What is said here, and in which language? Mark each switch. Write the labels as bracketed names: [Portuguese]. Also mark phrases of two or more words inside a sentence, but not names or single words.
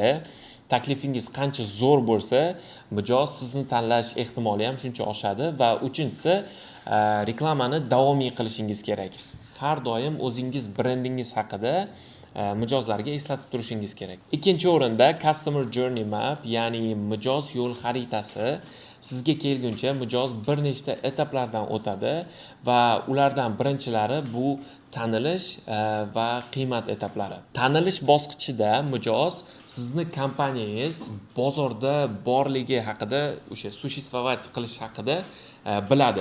[Uzbek] Taklifingiz qancha zo'r bo'lsa, mijoz sizni tanlash ehtimoli ham shuncha oshadi va uchinchisi reklamani davomiy qilishingiz kerak. Har doim o'zingiz brendingiz haqida mijozlarga eslatib turishingiz kerak. Ikkinchi o'rinda [English] customer journey map, [Uzbek] ya'ni mijoz yo'l xaritasi. Sizga kelguncha mijoz bir nechta etaplardan o'tadi va ulardan birinchilari bu tanilish va qiymat etaplari. Tanilish bosqichida mijoz sizni kompaniyangiz bozorda borligi haqida, o'sha существовать qilish haqida biladi.